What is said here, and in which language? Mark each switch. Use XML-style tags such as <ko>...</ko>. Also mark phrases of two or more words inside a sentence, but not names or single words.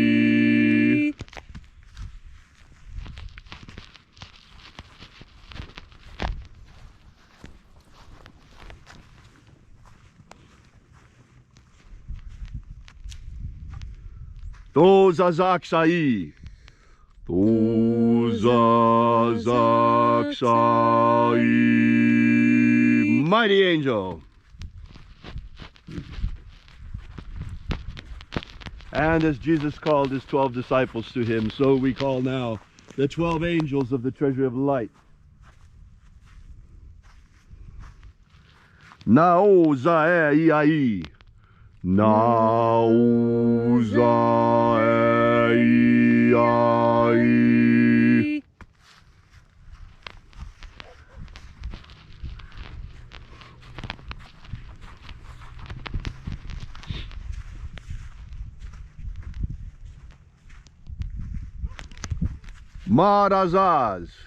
<en>Do, za, zak, sai. Do, za, zak, sai. Mighty angel. And as Jesus called his 12 disciples to him, so we call now the 12 angels of the treasury of light. Nao za e ai. Nao za e ai. Marazaz.</en>